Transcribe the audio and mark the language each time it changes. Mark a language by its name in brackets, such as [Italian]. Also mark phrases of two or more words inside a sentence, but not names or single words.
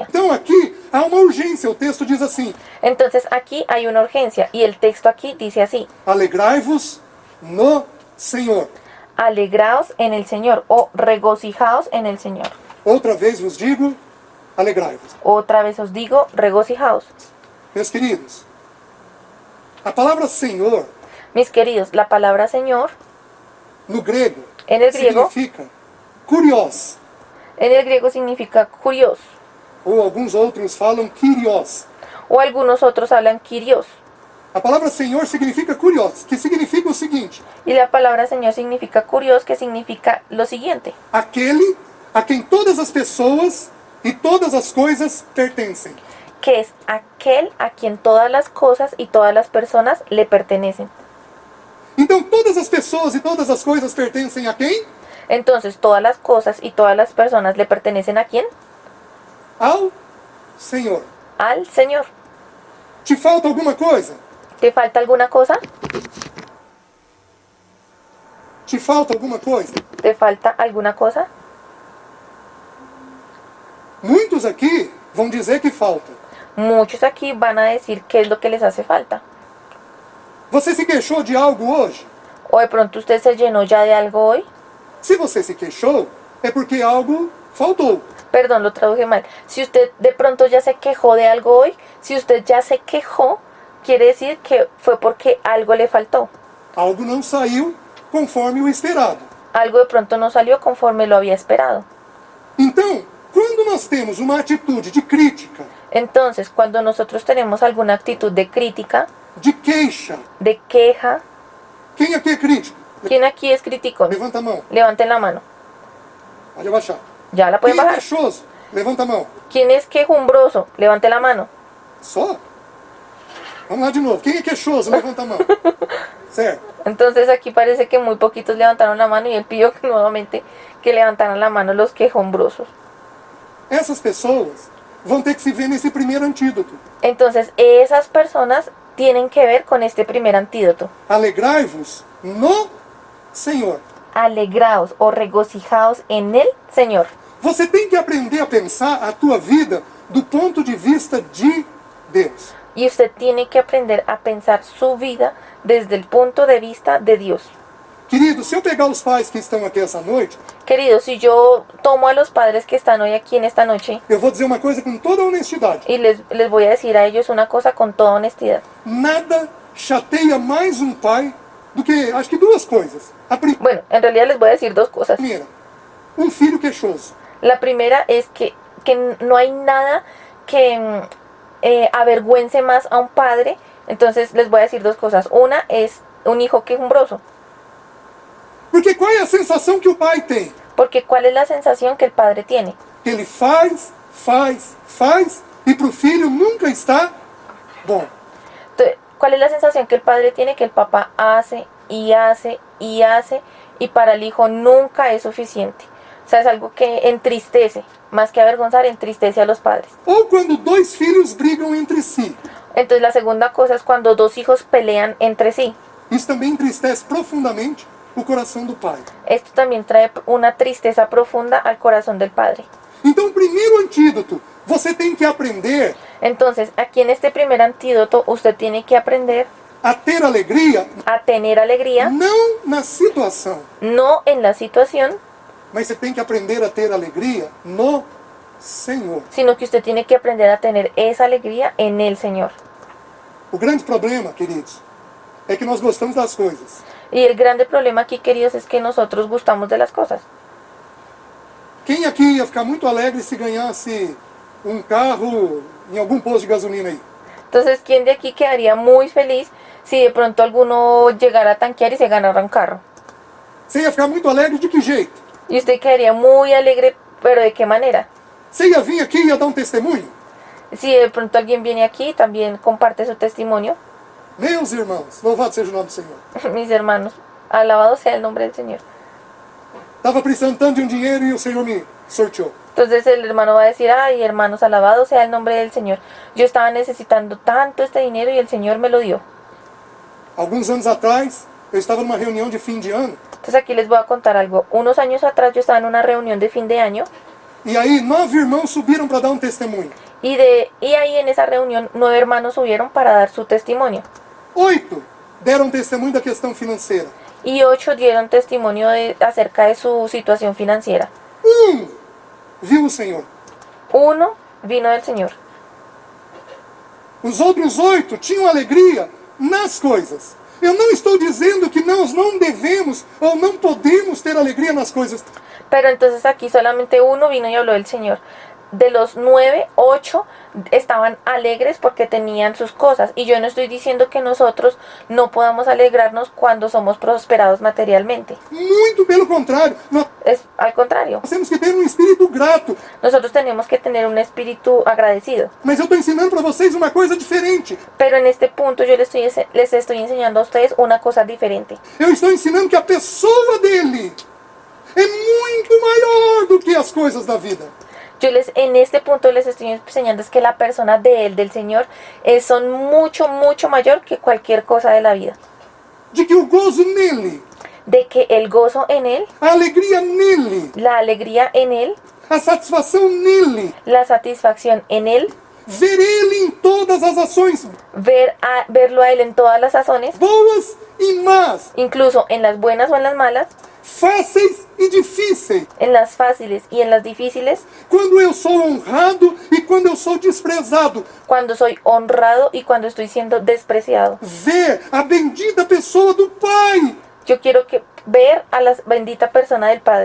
[Portuguese] Então aqui há uma urgência, o texto diz assim: [Spanish] Entonces aquí hay una urgencia y el texto aquí dice así, [Portuguese] alegrai-vos no Senhor. [Spanish] alegraos en el Señor o regocijaos en el Señor. [Portuguese] Outra vez vos digo, alegrai-vos. [Spanish] Otra vez os digo, regocijaos. [Portuguese] Meus queridos, a palavra Senhor, [Spanish] Mis queridos, la palabra Señor [Portuguese] no grego, [Spanish] en el griego [Portuguese] significa curios, ou alguns outros falam kyrios. [Spanish] o algunos otros hablan kyrios. [Portuguese] A palavra Senhor significa kurios, que significa o seguinte: [Spanish] Y la palabra Señor significa curios, que significa lo siguiente, [Portuguese] aquele a quem todas as pessoas e todas as coisas pertencem. [Spanish] que es aquel a quien todas las cosas y todas las personas le pertenecen. [Portuguese] Então todas as pessoas e todas as coisas pertencem a quem? [Spanish] Entonces, todas las cosas y todas las personas le pertenecen ¿a quién? [Portuguese] Ao Senhor. [Spanish] al Señor. [Portuguese] Te falta alguma coisa? [Spanish] ¿Te falta alguna cosa? [Portuguese] Te falta alguma coisa? [Spanish] ¿Te falta alguna cosa? [Portuguese] Muitos aqui vão dizer que falta. [Spanish] Muchos aquí van a decir qué es lo que les hace falta. [Portuguese] Você se queixou de algo hoje? [Spanish] O de pronto usted se llenó ya de algo hoy. [Portuguese] Se você se queixou, é porque algo faltou. [Spanish] Perdón, lo traduje mal. Si usted de pronto ya se quejó de algo hoy, si usted ya se quejó, quiere decir que fue porque algo le faltó. [Portuguese] Algo não saiu conforme o esperado. [Spanish] Algo de pronto no salió conforme lo había esperado. [Portuguese] Então, quando nós temos uma atitude de crítica, [Spanish] Entonces, cuando nosotros tenemos alguna actitud de crítica, [Portuguese] de queixa, [Spanish] de queja, [Portuguese] quem aqui é crítico? [Spanish] ¿quién aquí es criticón? [Portuguese] Levanta a mão. [Spanish] Levanten la mano. [Portuguese] Pode abaixar. [Spanish] ¿Ya la [Portuguese] Quem [Spanish] pueden [Portuguese] é [Spanish] bajar? [Portuguese] queixoso? Levanta a mão. [Spanish] ¿Quién es quejumbroso? Levante la mano. [Portuguese] Só? Vamos lá de novo. Quem é queixoso? Levanta a mão. Certo. [Spanish] Entonces aquí parece que muy poquitos levantaron la mano y él pidió nuevamente que levantaran la mano los quejumbrosos. [Portuguese] Essas pessoas vão ter que se ver nesse primeiro antídoto. [Spanish] Entonces esas personas tienen que ver con este primer antídoto. [Portuguese] Alegrai-vos no Senhor. [Spanish] Alegraos o regocijaos en el Señor. [Portuguese] Você tem que aprender a pensar a tua vida do ponto de vista de Deus. [Spanish] Y usted tiene que aprender a pensar su vida desde el punto de vista de Dios. [Portuguese] Querido, se eu pegar os pais que estão aqui essa noite, [Spanish] Queridos, si yo tomo a los padres que están hoy aquí en esta noche [Portuguese] eu vou dizer uma coisa com toda honestidade. [Spanish] y les voy a decir a ellos una cosa con toda honestidad. [Portuguese] Nada chateia mais um pai do que, acho que duas coisas. A [Spanish] Bueno, en realidad les voy a decir dos cosas. [Portuguese] primeira, um filho queixoso. [Spanish] La primera es que no hay nada que avergüence más a un padre. Entonces les voy a decir dos cosas. Una es un hijo quejumbroso. [Portuguese] Porque qual é a sensação que o pai tem? [Spanish] Porque ¿cuál es la sensación que el padre tiene? Que ele faz, e pro filho nunca está bom. Entonces, ¿cuál es la sensación que el padre tiene? Que el papá hace y hace y hace y para el hijo nunca es suficiente. O sea, es algo que entristece, más que avergonzar, entristece a los padres. [Portuguese] Ou quando dois filhos brigam entre si. [Spanish] Entonces la segunda cosa es cuando dos hijos pelean entre sí. [Portuguese] Isso também entristece profundamente o coração do pai. [Spanish] Esto también trae una tristeza profunda al corazón del padre. [Portuguese] Então, o primeiro antídoto, você tem que aprender [Spanish] Entonces, aquí en este primer antídoto, usted tiene que aprender [Portuguese] a ter alegria, [Spanish] a tener alegría, [Portuguese] não na situação, [Spanish] no en la situación, [Portuguese] mas você tem que aprender a ter alegria no Senhor. [Spanish] sino que usted tiene que aprender a tener esa alegría en el Señor. [Portuguese] O grande problema, queridos, é que nós gostamos das coisas. [Spanish] Y el grande problema aquí, queridos, es que nosotros gustamos de las cosas. [Portuguese] Quem aqui ia ficar muito alegre se ganhasse um carro em algum posto de gasolina aí? [Spanish] Entonces, ¿quién de aquí quedaría muy feliz si de pronto alguno llegara a tanquear y se ganara un carro? [Portuguese] Você ia ficar muito alegre de que jeito? [Spanish] Y usted quedaría muy alegre, pero ¿de qué manera? [Portuguese] Você ia vir aqui e ia dar um testemunho? [Spanish] Si de pronto alguien viene aquí y también comparte su testimonio, [Portuguese] Meus irmãos, louvado seja o nome do Senhor. [Spanish] mis hermanos, alabado sea el nombre del Señor. [Portuguese] Estava precisando tanto de um dinheiro e o Senhor me sorteou. [Spanish] Entonces el hermano va a decir, ay hermanos, alabado sea el nombre del Señor. Yo estaba necesitando tanto este dinero y el Señor me lo dio. [Portuguese] Alguns anos atrás, eu estava numa reunião de fim de ano. [Spanish] Entonces aquí les voy a contar algo. Unos años atrás yo estaba en una reunión de fin de año [Portuguese] E aí, 9 irmãos subiram para dar um testemunho. [Spanish] y ahí en esa reunión 9 hermanos subieron para dar su testimonio. [Portuguese] 8 deram testemunho da questão financeira. [Spanish] Y 8 dieron testimonio acerca de su situación financiera. [Portuguese] Viu o Senhor. [Spanish] 1 vino del Señor. [Portuguese] Os outros 8 tinham alegria nas coisas. Eu não estou dizendo que nós não devemos ou não podemos ter alegria nas coisas. [Spanish] Pero entonces aquí solamente 1 vino y habló del Señor. De los 9, 8 estaban alegres porque tenían sus cosas. Y yo no estoy diciendo que nosotros no podamos alegrarnos cuando somos prosperados materialmente. [Portuguese] Muito pelo contrário. Nós [Spanish] Es al contrario. [Portuguese] temos que ter um espírito grato. [Spanish] Nosotros tenemos que tener un espíritu agradecido. [Portuguese] Mas eu estou ensinando para vocês uma coisa diferente. [Spanish] Pero en este punto yo les estoy enseñando a ustedes una cosa diferente. [Portuguese] Eu estou ensinando que a pessoa dele é muito maior do que as coisas da vida. [Spanish] En este punto les estoy enseñando es que la persona de Él, del Señor, son mucho, mucho mayor que cualquier cosa de la vida. [Portuguese] De que o gozo nele, [Spanish] De que el gozo en Él, [Portuguese] a alegria nele, [Spanish] la alegría en Él, [Portuguese] a satisfação nele, [Spanish] la satisfacción en Él, [Portuguese] ver ele em todas as ações [Spanish] verlo a Él en todas las sazones, [Portuguese] boas e más, [Spanish] incluso en las buenas o en las malas, [Portuguese] fáceis e difíceis, [Spanish] en las fáciles y en las difíciles, [Portuguese] quando eu sou honrado e quando eu sou desprezado, [Spanish] cuando soy honrado y cuando estoy siendo despreciado. [Portuguese] ver a bendita pessoa do Pai [Spanish] Yo quiero ver a la bendita persona del Padre